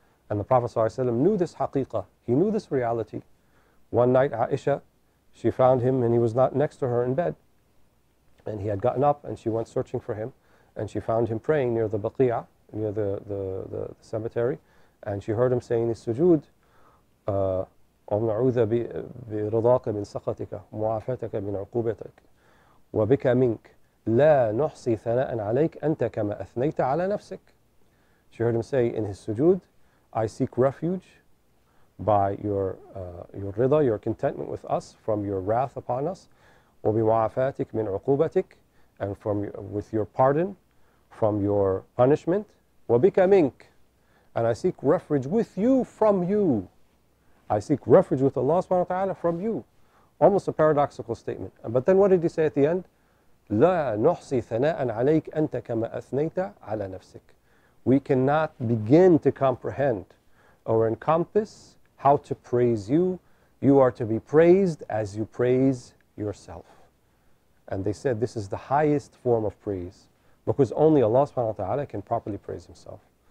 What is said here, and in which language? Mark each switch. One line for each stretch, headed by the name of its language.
English: And the Prophet ﷺ knew this haqiqah. He knew this reality. One night, Aisha, she found him and he was not next to her in bed. And he had gotten up and she went searching for him. And she found him praying near the Baqi'ah, near the cemetery. And she heard him saying his sujood,
Arabic: نعوذ برضاك من سخطك معافاتك من عقوبتك وبك منك لا نحصي ثناء عليك أنت كما أثنيت على نفسك.
English: She heard him say in his sujood, I seek refuge by your rida, your contentment with us, from your wrath upon us,
Arabic: وبمعافاتك من عقوبتك,
English: and with your pardon from your punishment,
Arabic: وبك منك,
English: and I seek refuge with you from you. I seek refuge with Allah subhanahu wa ta'ala from you. Almost a paradoxical statement. But then what did he say at the end?
Arabic: لا نحصي ثناء عليك أنت كما أثنيت على نفسك.
English: We cannot begin to comprehend or encompass how to praise you. You are to be praised as you praise yourself. And they said this is the highest form of praise, because only Allah subhanahu wa ta'ala can properly praise himself.